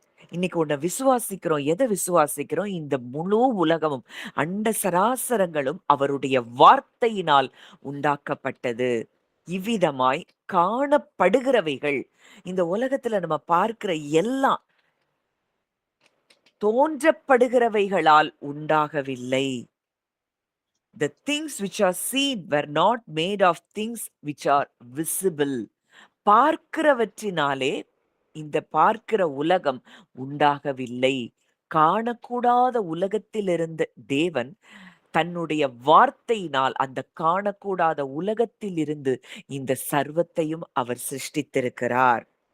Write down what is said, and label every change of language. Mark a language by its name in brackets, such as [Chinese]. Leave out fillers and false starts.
[Tamil] இன்னைக்கு உன்னை விசுவாசிக்கிறோம். எதை விசுவாசிக்கிறோம்? இந்த முழு உலகமும், அண்ட சராசரங்களும் அவருடைய வார்த்தையினால் உண்டாக்கப்பட்டது. இவ்விதமாய் காணப்படுகிறவைகள், இந்த உலகத்துல நம்ம பார்க்கிற எல்லாம் தோன்றப்படுகிறவைகளால் உண்டாகவில்லை. [English] The things which are seen were not made of things which are visible. [Tamil] பார்க்கிறவற்றினாலே இந்த பார்க்கிற உலகம் உண்டாகவில்லை. காணக்கூடாத உலகத்திலிருந்து தேவன் தன்னுடைய வார்த்தையினால் அந்த காணக்கூடாத உலகத்திலிருந்து இந்த சர்வத்தையும் அவர் சிருஷ்டித்திருக்கிறார்.